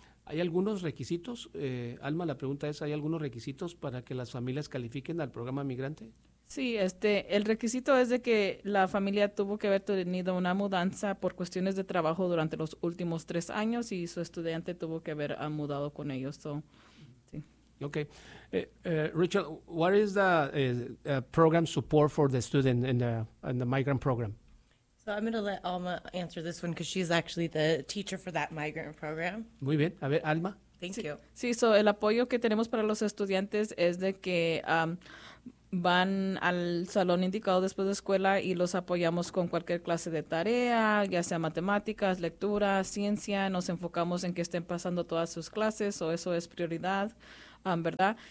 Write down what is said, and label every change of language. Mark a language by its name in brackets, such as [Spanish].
[Spanish] ¿Hay algunos requisitos? Alma, la pregunta es, ¿hay algunos requisitos para que las familias califiquen al programa Migrante? Sí, el requisito es de que la familia tuvo que haber tenido una mudanza por cuestiones de trabajo durante los últimos 3 años, y su estudiante tuvo que haber mudado con ellos. So, sí. [English] Ok. Rachel, what is the program support for the student in the migrant program? So I'm going to let Alma answer this one because she's actually the teacher for that migrant program. [Spanish] Muy bien. A ver, Alma. [English] Thank you. [Spanish] Sí, so el apoyo que tenemos para los estudiantes es de que van al salón indicado después de escuela, y los apoyamos con cualquier clase de tarea, ya sea matemáticas, lectura, ciencia. Nos enfocamos en que estén pasando todas sus clases, o eso es prioridad. ¿Verdad?